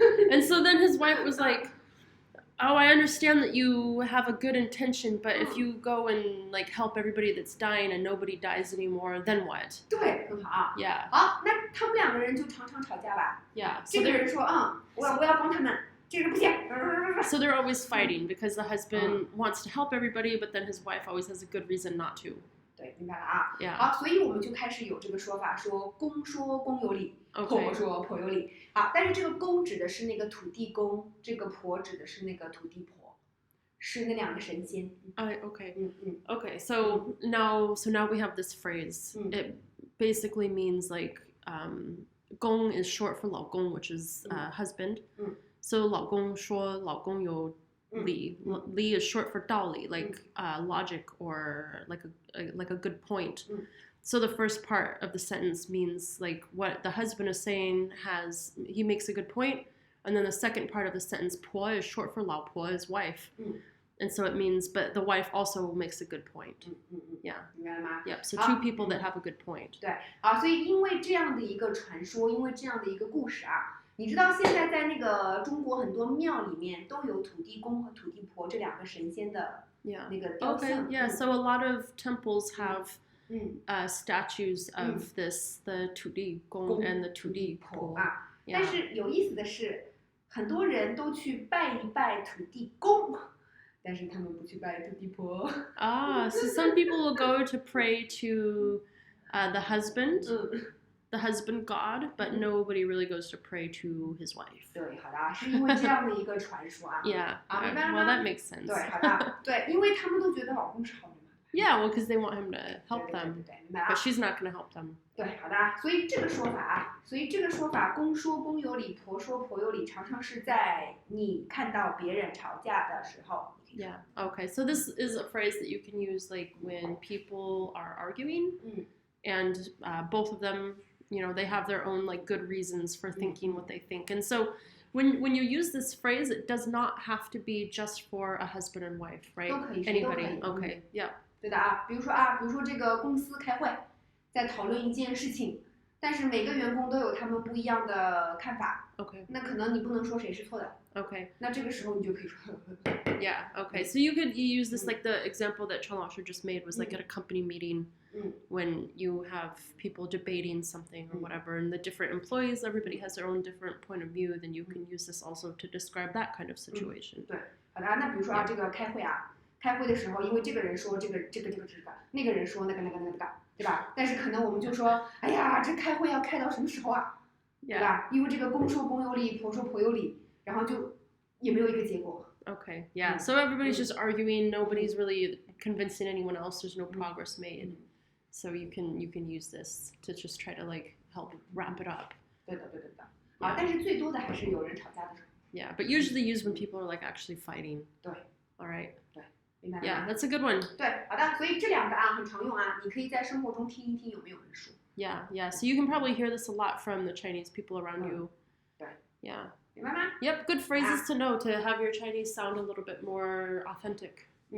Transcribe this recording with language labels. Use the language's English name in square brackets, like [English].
[English] And so then his wife was like, oh, I understand that you have a good intention, but if you go and like help everybody that's dying and nobody dies anymore, then what? [Chinese] 对，很好。 [English] Yeah. [Chinese] 好，那他们两个人就常常吵架吧。 [English] Yeah. [Chinese] 这个人说，我要帮他们，这个人不行。 [English] So they're always fighting because the husband wants to help everybody, but then his wife always has a good reason not to. [Chinese] 对，明白了啊。 [English] Yeah. [Chinese] 好，所以我们就开始有这个说法，说公有理，婆说婆有理。好，但是这个公指的是那个土地公，这个婆指的是那个土地婆，是那两个神仙。 [English] Okay. Okay. So now we have this phrase. It basically means like gong is short for 老公, which is husband. [Chinese] So 老公说老公有理. [English] Li is short for 道理, like logic or like a good point. So the first part of the sentence means like what the husband is saying he makes a good point, and then the second part of the sentence 婆 is short for 老婆 is wife. And so it means, but the wife also makes a good point. Yeah. [Chinese] 明白了吗？ [English] Yep. So two people that have a good point. [Chinese] 对，好，所以因为这样的一个传说，因为这样的一个故事啊，你知道现在在那个中国很多庙里面都有土地公和土地婆这两个神仙的那个雕像。 [English] Okay. Yeah. So a lot of temples have statues of the 土地公 and the 土地婆 [Chinese] 啊。但是有意思的是，很多人都去拜一拜土地公。但是他们不去拜土地婆。 [English] So some people will go to pray to the husband, the husband god, but nobody really goes to pray to his wife. [Chinese] 对，好的，是因为这样的一个传说啊。 [English] Yeah. [Chinese] 明白了吗？ [English] Well, that makes sense. [Chinese] 对，好的，对，因为他们都觉得老公是好人嘛。 [English] Yeah, well, because they want him to help them, [Chinese] 对，明白啊。 [English] but she's not going to help them. [Chinese] 对，好的，所以这个说法，公说公有理，婆说婆有理，常常是在你看到别人吵架的时候。 [English] Yeah. Okay. So this is a phrase that you can use like when people are arguing, and both of them, they have their own like good reasons for thinking what they think. And so when you use this phrase, it does not have to be just for a husband and wife, right? [Chinese] 都可以， [English] Anybody. Okay. Yeah. [Chinese] 对的啊，比如说这个公司开会，在讨论一件事情，但是每个员工都有他们不一样的看法。 [English] Okay. [Chinese] 那可能你不能说谁是错的。 [English] Okay. [Chinese] 那这个时候你就可以说。 [English] Yeah. Okay. So you could use this like the example that Chen Laoshi just made was like at a company meeting when you have people debating something or whatever, and the different employees, everybody has their own different point of view. Then you can use this also to describe that kind of situation. [Chinese] 对，好的，那比如说这个开会的时候，因为这个人说这个，那个人说那个，对吧？但是可能我们就说，哎呀，这开会要开到什么时候啊？对吧？因为这个公说公有理，婆说婆有理，然后就也没有一个结果。 [English] Okay, yeah. So everybody's just arguing. Nobody's really convincing anyone else. There's no progress made. So you can use this to just try to like help wrap it up. [Chinese] 对的。但是最多的还是有人吵架的时候。 [English] Yeah, but usually used when people are like actually fighting. [Chinese] 对。 [English] All right. [Chinese] 对，明白了吗？ [English] Yeah, that's a good one. [Chinese] 对，好的，所以这2个啊很常用啊，你可以在生活中听一听有没有人说。 [English] Yeah. So you can probably hear this a lot from the Chinese people around you. [Chinese] 对。 [English] Yeah. [Chinese] 明白吗？ [English] Yep, good phrases to know to have your Chinese sound a little bit more authentic.